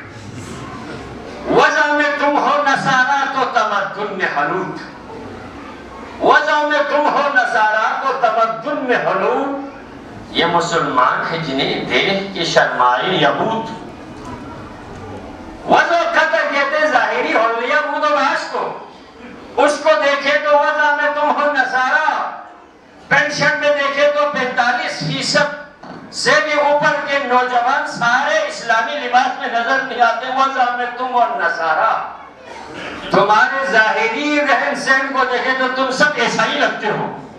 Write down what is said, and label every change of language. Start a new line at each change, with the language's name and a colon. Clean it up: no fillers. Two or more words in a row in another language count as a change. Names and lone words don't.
Urdu: وضع میں تم ہو نصارہ تو تمدن میں حنوط، وضع میں تم ہو نصارہ تو تمدن میں حنوط، یہ مسلمان ہے جنہیں دیکھ کے شرمائے یہود۔ وضع قطر کہتے ظاہری حلیہ بود و باش کو، اس کو دیکھے تو وضع میں تم ہو نصارہ، پینٹ شرٹ میں دیکھے تو 45% سے بھی اوپر کے نوجوان سارے اسلامی لباس میں نظر نہیں آتے۔ وضع میں تم اور نصارہ، تمہارے ظاہری رہن سہن کو دیکھے تو تم سب عیسائی لگتے ہو۔